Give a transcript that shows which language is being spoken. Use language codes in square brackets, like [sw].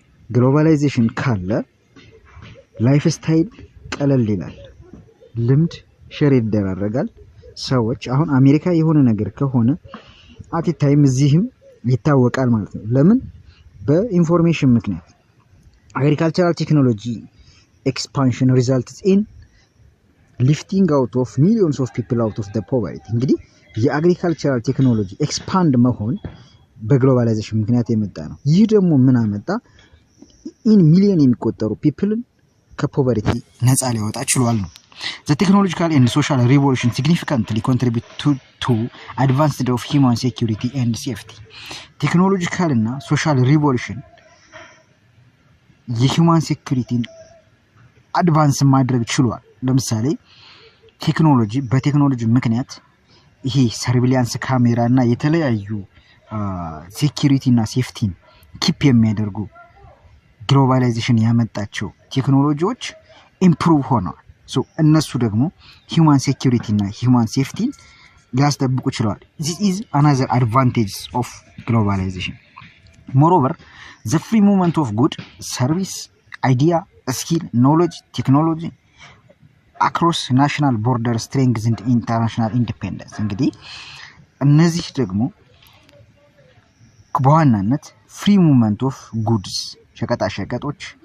[am] ግሎባላይዜሽን ካለ ላይፍ ስታይል ቀለል ይላል፣ ልምድ ሼር ይደራረጋል። ሰዎች አሁን አሜሪካ የሆነ ነገር ከሆነ አት ታይም እዚህም ይታወቃል ማለት ነው። ለምን? በኢንፎርሜሽን ምክንያት። [en] agricultural technology expansion results in lifting out of millions of people out of the poverty. [am] እንግዲህ የአግሪካልቸራል ቴክኖሎጂ ኤክስፓንድ መሆን በግሎባላይዜሽን ምክንያት የመጣ ነው። ይህ ደግሞ ምን አመጣ? ኢን ሚሊዮን የሚቆጠሩ ፒፕልን ከፖቨርቲ ነፃ ሊያወጣ ችሏል ነው። [en] The technological and social revolution significantly contribute to advancement of human security and safety. [am] ቴክኖሎጂካል እና ሶሻል ሪቮሉሽን የሂውማን ሴኩሪቲን አድቫንስ ማድረግ ችሏል። ለምሳሌ በቴክኖሎጂ ምክንያት ይሄ ሰርቪላንስ ካሜራ እና የተለያዩ ሴኩሪቲ እና ሴፍቲን ኪፕ የሚያደርጉ ግሎባላይዜሽን ያመጣቸው ቴክኖሎጂዎች ኢምፕሩቭ ሆነዋል። ሶ እነሱ ደግሞ ሂውማን ሴኩሪቲ እና ሂውማን ሴፍቲን ሊያስጠብቁ ችለዋል። [en] this is another advantage of globalization. moreover, the free movement of good, service, idea, skill, knowledge, technology across national borders strengthened international independence. [am] እንግዲህ እነዚህ ደግሞ በዋናነት ፍሪ ሙቭመንት ኦፍ ጉድስ ሸቀጣሸቀጦች፣